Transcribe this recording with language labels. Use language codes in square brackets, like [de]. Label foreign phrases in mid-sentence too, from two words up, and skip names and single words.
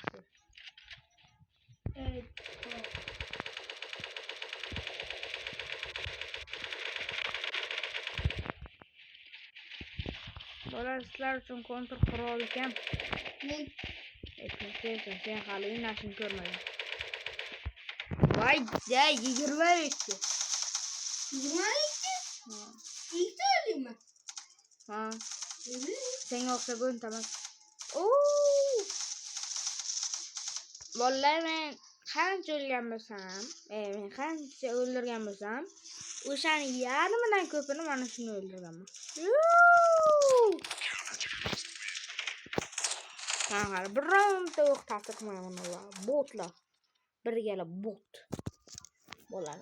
[uz] Bola sizlar uchun kontr qura olgan. Men Sen hali o'ynashni ko'rmading. Voy, 22. 22? [tr] İlk söyleyeyim Ha. Evet. Sen yoksa bugün tamam. [uz] Vallahi men qancha o'lgan bo'lsam, men qancha o'ldirgan bo'lsam, o'shani yarmidan ko'pini mana shuni o'ldirganman. Hali bir roundda yo'q ta'sir qilmayman ular. Botlar. Birgala bot. Bo'ladi.